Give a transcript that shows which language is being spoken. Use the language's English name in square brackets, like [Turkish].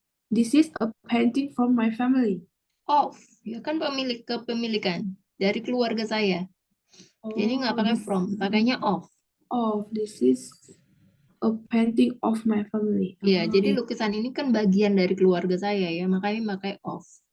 [English] This is a painting from my family. [Indonesian] of, ya kan kepemilikan dari keluarga saya. Jadi nggak pakai from, pakainya of. [English] This is a painting of my family. [Indonesian] Ya, jadi lukisan ini kan bagian dari keluarga saya ya, makanya pakai of.